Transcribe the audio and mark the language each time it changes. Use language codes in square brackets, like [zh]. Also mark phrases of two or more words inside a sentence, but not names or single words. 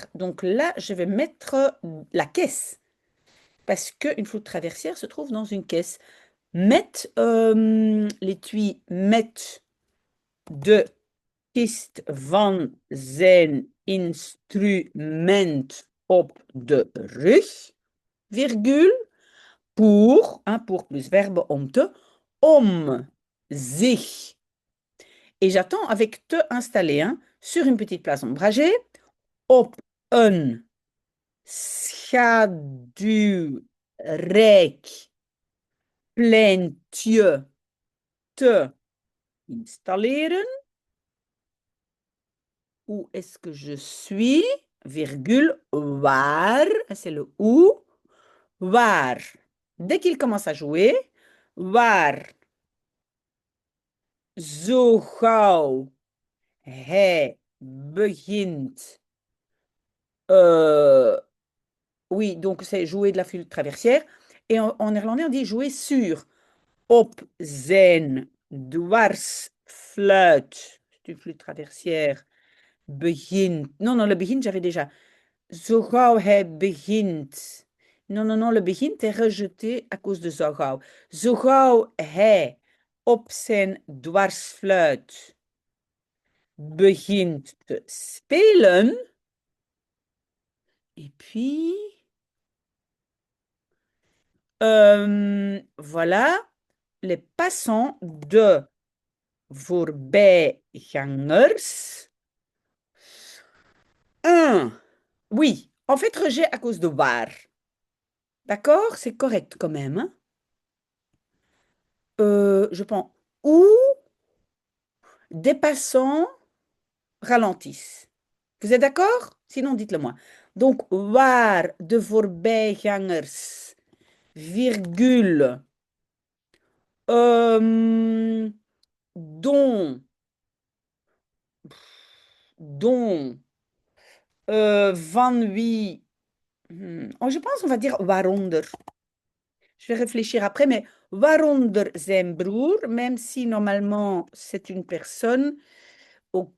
[fr] Donc là, je vais mettre la caisse parce qu'une flûte traversière se trouve dans une caisse. [nl] Met l'étui, met de kist van zijn instrument op de rug, [fr] virgule, pour, hein, pour plus verbe [nl] om zich. [fr] Et j'attends avec te installé, hein, sur une petite place ombragée, [nl] op een schaduwrijk pleintje te installeren. [fr] Où est-ce que je suis? Virgule, waar, c'est le où, waar. Dès qu'il commence à jouer, [nl] waar, zo gauw hij begint. [fr] euh, oui, donc c'est jouer de la flûte traversière. Et en néerlandais, on dit jouer sur. [nl] Op zijn dwarsfluit. [fr] C'est une flûte traversière. [nl] Begint. [fr] Non, non, le begint, j'avais déjà. [nl] Zo gauw hij begint. [fr] Non, non, non, le begint est rejeté à cause de [nl] zo gauw. Zo gauw hij op zijn dwarsfluit begint te spelen. [fr] Et puis, voilà, les passants [nl] de voorbijgangers. [fr] Un. Oui, en fait, rejet à cause de waar. D'accord? C'est correct quand même, hein. Je pense. Ou des passants ralentissent. Vous êtes d'accord? Sinon, dites-le moi. Donc, [nl] waar de voorbijgangers, [fr] virgule, euh, dont, dont, [nl] van wie, [fr] oh, je pense on va dire waaronder. Je vais réfléchir après, mais [nl] waaronder zijn broer, [fr] même si normalement c'est une personne, ok.